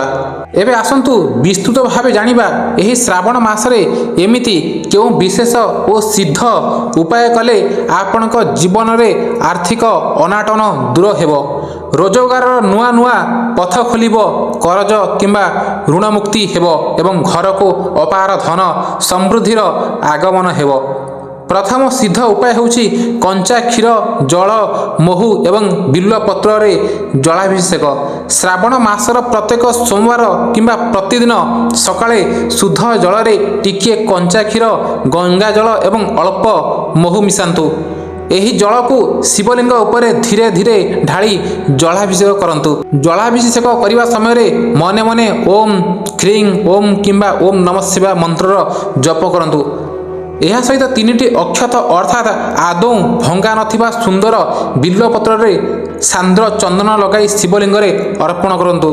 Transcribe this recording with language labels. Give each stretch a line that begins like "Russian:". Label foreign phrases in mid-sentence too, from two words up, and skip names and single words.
Odia: ଏବେ ଆସନ୍ତୁ ବିସ୍ତୃତ ଭାବେ ଜାଣିବା ଏହି ଶ୍ରାବଣ ମାସରେ ଏମିତି କେଉଁ ବିଶେଷ ଓ ସିଦ୍ଧ ଉପାୟ କଲେ ଆପଣଙ୍କ ଜୀବନରେ ଆର୍ଥିକ ଅନାଟନ ଦୂର ହେବ, ରୋଜଗାରର ନୂଆ ନୂଆ ପଥ ଖୋଲିବ, କରଜ କିମ୍ବା ଋଣମୁକ୍ତି ହେବ ଏବଂ ଘରକୁ ଅପାର ଧନ ସମୃଦ୍ଧିର ଆଗମନ ହେବ। ପ୍ରଥମ ସିଦ୍ଧ ଉପାୟ ହେଉଛି କଞ୍ଚା କ୍ଷୀର ଜଳ ମହୁ ଏବଂ ବିଲ୍ୱପତ୍ର ଜଳାଭିଷେକ। ଶ୍ରାବଣ ମାସର ପ୍ରତ୍ୟେକ ସୋମବାର କିମ୍ବା ପ୍ରତିଦିନ ସକାଳେ ଶୁଦ୍ଧ ଜଳ ଟିକେ କଞ୍ଚା କ୍ଷୀର ଗଙ୍ଗା ଜଳ ଏବଂ ଅଳ୍ପ ମହୁ ମିଶାନ୍ତୁ। ଏହି ଜଳକୁ ଶିବଲିଙ୍ଗ ଉପରେ ଧୀରେ ଧୀରେ ଢାଳି ଜଳାଭିଷେକ କରନ୍ତୁ। ଜଳାଭିଷେକ କରିବା ସମୟରେ ମନେ ମନେ
Sanskrit: ଓମ୍ କ୍ରିଂ ଓମ୍
Odia: କିମ୍ବା
Sanskrit: ଓମ୍ ନମଃ ଶିବାୟ
Odia: ମନ୍ତ୍ରର ଜପ କରନ୍ତୁ। ଏହା ସହିତ 3ଟି ଅକ୍ଷତ ଅର୍ଥାତ୍ ଆଦୌ ଭଙ୍ଗା ନଥିବା ସୁନ୍ଦର ବିଲ୍ୱପତ୍ରରେ ସାନ୍ଦ୍ର ଚନ୍ଦନ ଲଗାଇ ଶିବଲିଙ୍ଗରେ ଅର୍ପଣ କରନ୍ତୁ।